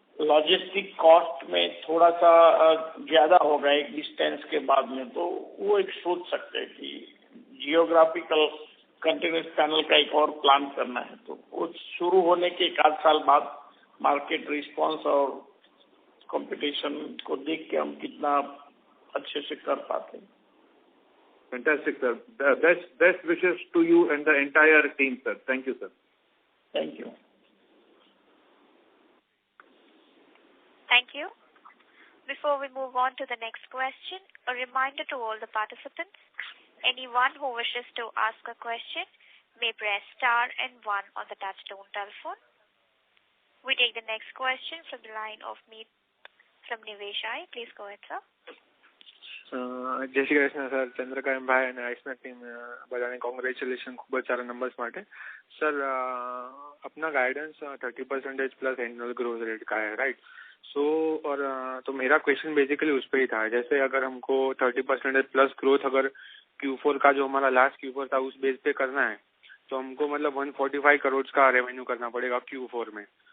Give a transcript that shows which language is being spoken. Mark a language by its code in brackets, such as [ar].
[hi] Logistic cost में थोड़ा सा ज़्यादा होगा एक डिस्टेंस के बाद में, तो वो एक सोच सकते हैं कि जियोग्राफिकल कंटिन्यूस पैनल का एक और प्लान करना है, तो वो शुरू होने के 1-8 साल बाद मार्केट रिस्पांस और कंपटीशन को देख के हम कितना अच्छे से कर पाते हैं। [en] Fantastic, sir. Best wishes to you and the entire team, sir. Thank you, sir. Thank you. Thank you. Before we move on to the next question, a reminder to all the participants, anyone who wishes to ask a question may press star and 1 on the touchtone telephone. We take the next question from the line of Meet from Niveshai. Please go ahead, sir. [gu] જય Shri Krishna sir, Chandrakant ભાઈ અને આઈસમેક team બધાને congratulation ખૂબ જ સારા numbers માટે। [hi] Sir अपना guidance 30% plus annual growth rate का है, राइट? सो और तो मेरा क्वेश्चन बेसिकली उस पर ही था, जैसे अगर हमको 30% प्लस ग्रोथ अगर Q4 का जो हमारा लास्ट Q4 था उस बेस पे करना है, तो हमको मतलब 145 करोड़ का रेवेन्यू करना पड़ेगा Q4 में।